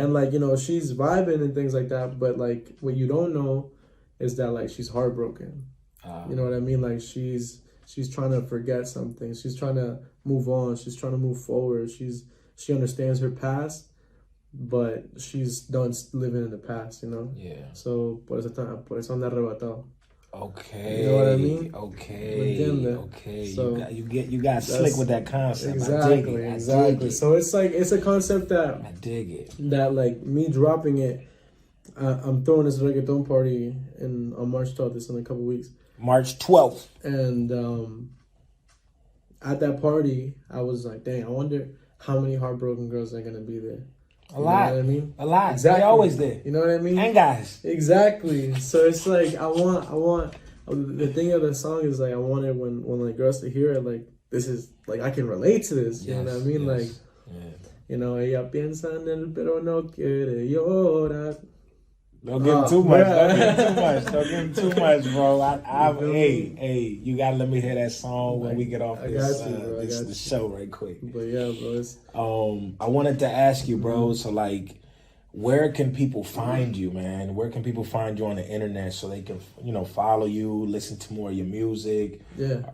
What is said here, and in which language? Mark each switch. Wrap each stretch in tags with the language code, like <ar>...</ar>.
<en>And like, you know, she's vibing and things like that. But like what you don't know is that like she's heartbroken. You know what I mean? Like she's trying to forget something. She's trying to move on. She's trying to move forward. She understands her past, but she's done living in the past, you know? Yeah. So,</en> <es>por eso anda arrebatado.</es> <en>Okay. You know what I mean? Okay. Okay. So you got slick with that concept. Exactly. I dig it. So it's like, it's a concept that I dig it. That like me dropping it, I'm throwing this reggaeton party on March 12th. It's in a couple weeks. March 12th. And at that party, I was like, dang, I wonder how many heartbroken girls are gonna be there. A lot. You know what I mean? A lot. Exactly. They're always there. You know what I mean? And guys. Exactly. So it's like I want the thing of the song is like I wanted when like girls to hear it, like this is like I can relate to this. You know what I mean? Like you know,</en> <es>ella piensa en él pero no quiere llorar.</es> <en>Don't give him too much. Don't give him too much, bro. Hey, you gotta let me hear that song when we get off this show right quick. But yeah, bro. I wanted to ask you, bro. So like, where can people find you, man? Where can people find you on the internet so they can, you know, follow you, listen to more of your music? Yeah.</en>